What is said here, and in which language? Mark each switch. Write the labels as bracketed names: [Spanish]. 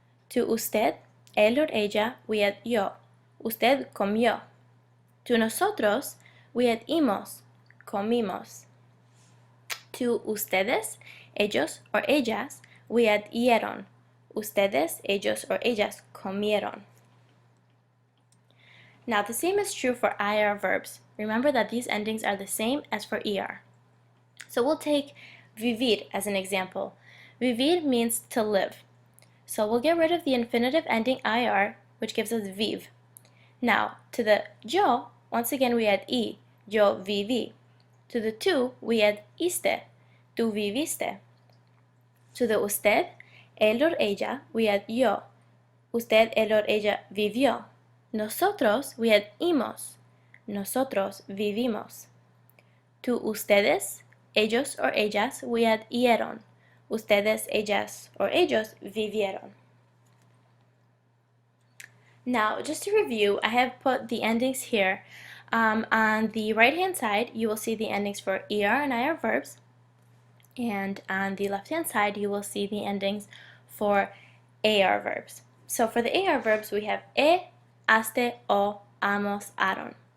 [English] To usted, él or ella, we add yo, usted comió. To nosotros, we add imos, comimos. To ustedes, ellos or ellas, we add ieron. [Spanish] Ustedes, ellos or ellas comieron. [English] Now the same is true for IR verbs. Remember that these endings are the same as for ER. So we'll take vivir as an example. Vivir means to live. So we'll get rid of the infinitive ending IR, which gives us viv. Now to the yo, once again we add I, [Spanish] yo viví. [English] To the tú, we add iste, [Spanish] tú viviste. [English] To the usted, él or ella, we add yo, [Spanish] usted, él or ella vivió. [English] Nosotros, we had imos. [Spanish] Nosotros vivimos. [English] To ustedes, ellos or ellas, we had ieron. [Spanish] Ustedes, ellas or ellos vivieron. [English] Now, just to review, I have put the endings here. On the right-hand side, you will see the endings for ER and IR verbs. And on the left-hand side, you will see the endings for AR verbs. So for the AR verbs, we have haste, o, amos, aron.